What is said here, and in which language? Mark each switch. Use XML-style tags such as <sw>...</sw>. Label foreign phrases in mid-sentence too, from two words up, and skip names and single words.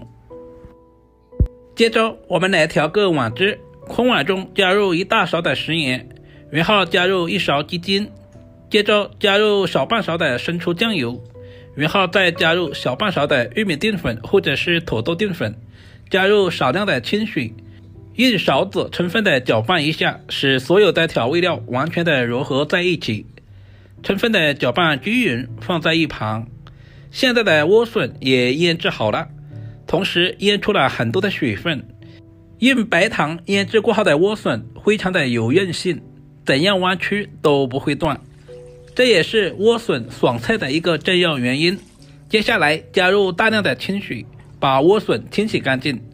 <zh>接着我們來調個碗汁，空碗中加入1大勺的食鹽，然後加入1勺雞精，接着加入小半勺的生抽醬油，然後再加入小半勺的玉米淀粉或者是土豆淀粉，加入少量的清水，用勺子充分的攪拌一下，使所有的調味料完全的揉合在一起。充分的攪拌均勻，放在一旁。現在的萵筍也醃制好了，同時醃出了很多的水分。用白糖醃制過後的萵筍非常的有韌性，怎樣彎曲都不會斷，這也是萵筍爽脆的一個重要原因。接下來加入大量的清水，把萵筍清洗乾淨。</zh>